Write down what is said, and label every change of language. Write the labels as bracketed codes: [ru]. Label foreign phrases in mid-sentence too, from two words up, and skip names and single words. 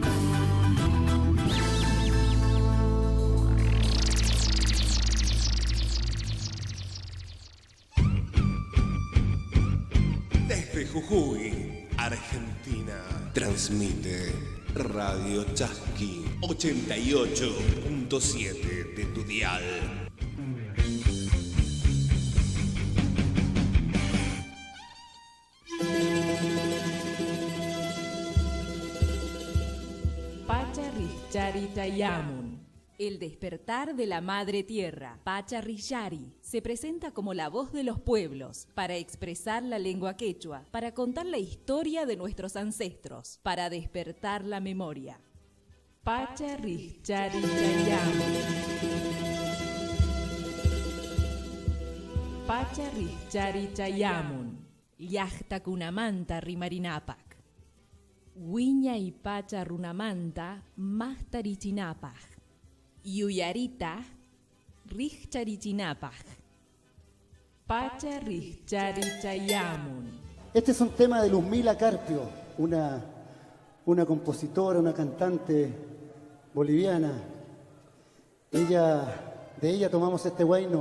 [es] Desde Jujuy, Argentina, transmite Radio Chasqui 88.7 de tu dial. [qu] Pacharrillari-Chayamun, [es] el despertar de la madre tierra. Pacharrillari se presenta como la voz de los pueblos, para expresar la lengua quechua, para contar la historia de nuestros ancestros, para despertar la memoria. [qu] Pacharrillari-Chayamun. Pacharrillari-Chayamun, llaqtakunamanta rimarinapak. Wiña y pacha runamanta mastarichinapaj. Yuyarita richarichinapaj. Pacha richarichayamun. [es] Este es un tema de Luzmila Carpio, una compositora, una cantante boliviana. De ella tomamos este huayno.